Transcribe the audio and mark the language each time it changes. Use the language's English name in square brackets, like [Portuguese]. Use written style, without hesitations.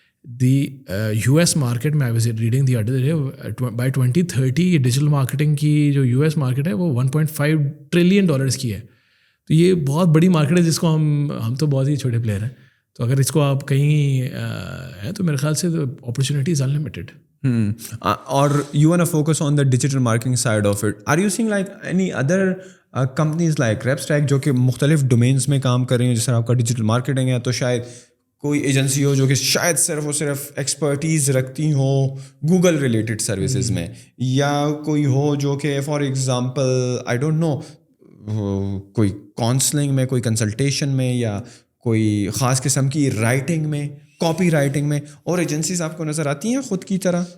[Urdu] دی US market میں [English] I was reading the other day [Urdu] by 2030 digital marketing کی جو US market ہے وہ $1.5 trillion کی ہے. تو یہ بہت بڑی مارکیٹ ہے جس کو ہم تو بہت ہی چھوٹے پلیئر ہیں. تو اگر اس کو آپ کہیں ہیں تو میرے خیال سے [English] Opportunity is unlimited. اور you want to focus on the digital marketing side of it. Are you seeing like any other companies like [Urdu] Repstack جو کہ مختلف ڈومینس میں کام کر رہی ہیں, جس طرح آپ کا ڈیجیٹل مارکیٹنگ ہے, تو شاید کوئی ایجنسی ہو جو کہ شاید صرف اور صرف ایکسپرٹیز رکھتی ہوں گوگل ریلیٹڈ سروسز میں, یا کوئی ہو جو کہ for example [English] I don't know [Urdu] کوئی کاؤنسلنگ میں, کوئی کنسلٹیشن میں, یا کوئی خاص قسم کی رائٹنگ میں, کاپی رائٹنگ میں, اور ایجنسیز آپ کو نظر آتی ہیں خود کی طرح؟